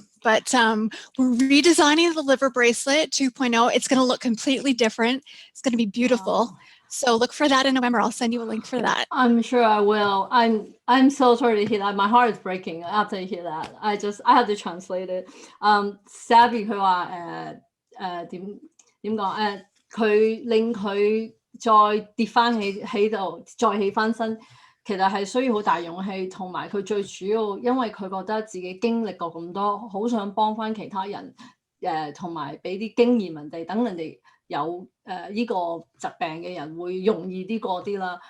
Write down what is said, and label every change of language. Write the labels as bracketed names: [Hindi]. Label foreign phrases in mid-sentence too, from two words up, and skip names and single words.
[English] But we're redesigning the liver bracelet 2.0. It's going to look completely different. It's going to be beautiful. Wow. So look for that in November. I'll send you a link for that. I'm sure I will. I'm so sorry to hear that. My heart is breaking after I hear that. I have to translate it. [Cantonese] Shelby 佢話點講佢令佢再跌翻起度，再起翻身。其實係需要好大勇氣，同埋佢最主要，因為佢覺得自己經歷過咁多，好想幫翻其他人，同埋俾啲經驗人哋，等人哋有呢個疾病嘅人會容易啲過啲啦。